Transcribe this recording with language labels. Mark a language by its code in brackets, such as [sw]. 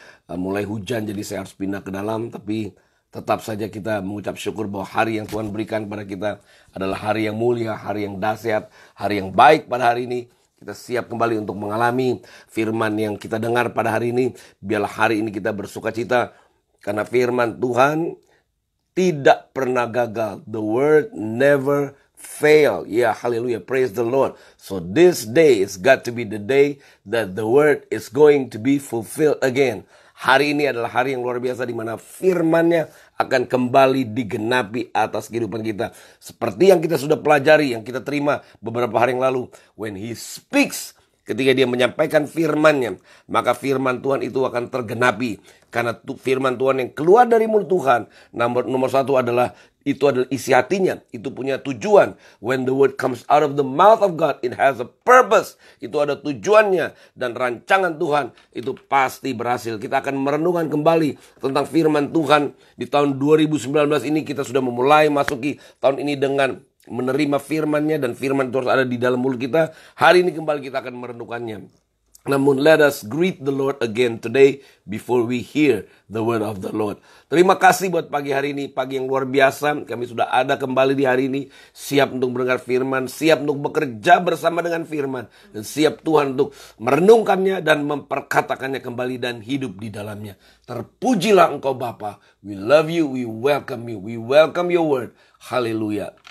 [id] Mulai hujan jadi saya harus pindah ke dalam, tapi tetap saja kita mengucap syukur bahwa hari yang Tuhan berikan pada kita adalah hari yang mulia, hari yang dahsyat, hari yang baik pada hari ini. Kita siap kembali untuk mengalami firman yang kita dengar pada hari ini. Biarlah hari ini kita bersuka cita karena firman Tuhan tidak pernah gagal. [en] The word never fail. Ya, haleluya, praise the Lord. So this day is got to be the day that the word is going to be fulfilled again. [id] Hari ini adalah hari yang luar biasa di mana firman-Nya akan kembali digenapi atas kehidupan kita. Seperti yang kita sudah pelajari, yang kita terima beberapa hari yang lalu. [en] When He speaks, [id] ketika Dia menyampaikan firman-Nya, maka firman Tuhan itu akan tergenapi. Karena firman Tuhan yang keluar dari mulut Tuhan, nomor satu adalah itu adalah isi hatinya. Itu punya tujuan. [en] When the word comes out of the mouth of God, it has a purpose. [id] Itu ada tujuannya. Dan rancangan Tuhan itu pasti berhasil. Kita akan merenungkan kembali tentang firman Tuhan. Di tahun 2019 ini kita sudah memulai masuki tahun ini dengan menerima firman-Nya. Dan firman itu harus ada di dalam mulut kita. Hari ini kembali kita akan merenungkannya. Namun [en] let us greet the Lord again today before we hear the word of the Lord. [id] Terima kasih buat pagi hari ini, pagi yang luar biasa. Kami sudah ada kembali di hari ini, siap untuk mendengar firman, siap untuk bekerja bersama dengan firman, dan siap Tuhan untuk merenungkannya dan memperkatakannya kembali dan hidup di dalamnya. Terpujilah Engkau Bapa. [en] We love you, we welcome you, we welcome your word. Haleluya.